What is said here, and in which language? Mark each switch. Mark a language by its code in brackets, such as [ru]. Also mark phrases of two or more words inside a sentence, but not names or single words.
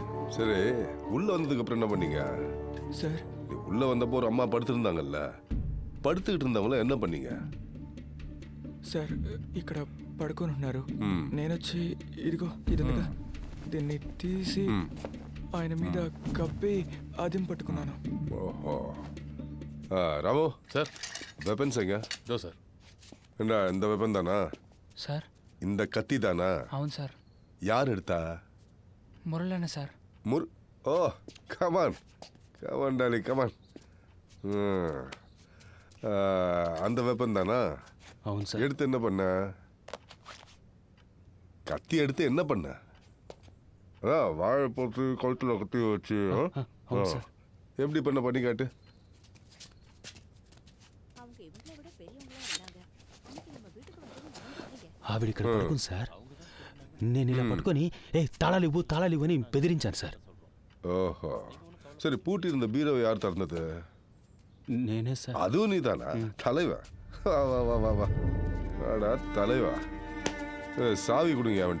[ta] சரி உள்ள வந்ததுக்கு அப்புறம் என்ன பண்ணீங்க? [te] సార్ [ta] நீ உள்ள வந்தப்போ ஒரு அம்மா படுத்திருந்தாங்கல்ல, படுத்துக்கிட்டு இருந்தவங்கள என்ன பண்ணீங்க? [te] సార్ ఇక్కడ పడుకొని ఉన్నారు. మ్మ్. నేనొచ్చి ఇదిగో ఇది ఉందిగా, దీన్ని తీసి ఆయన మీద కప్పి అదిం పట్టుకున్నాను. [ta] ஓஹோ. ராமு [te] సార్ [ta] வெப்பன்ஸ் எங்க? [te] దో సార్. [ta] என்ன இந்த வெப்பன் தானா? [te] సార్ [ta] இந்த கத்தி தானா? [te] అవును సార్. [ta] யார் எடுத்தா? [te] మురళన్న సార్. [en] O come on come on Dolly come on. [ta] அந்த வெப்பன் தானா? [te] అవును సార్. [ta] எடுத்து என்ன பண்ண? கத்தி எடுத்து என்ன பண்ண? அதான் வாழை போட்டு கழுத்துல கத்தி வச்சு [te] అవును సార్. [ta] எப்படி பண்ணி காட்டு. [te] ఆవిడ ఇక్కడ పడుకుంది సార్. నేను ఇలా పట్టుకొని తాళాలు ఇవ్వు అని బెదిరించాను సార్. [ta] ஓஹோ சரி, பூட்டி இருந்த பீரோவை யார் திறந்தது? [te] నేనే సార్. [ta] அதுவும் நீ தானா? தலைவா வா வா வா வா வா வாடா தலைவா. சாவி கொடுங்க அவன்கிட்ட.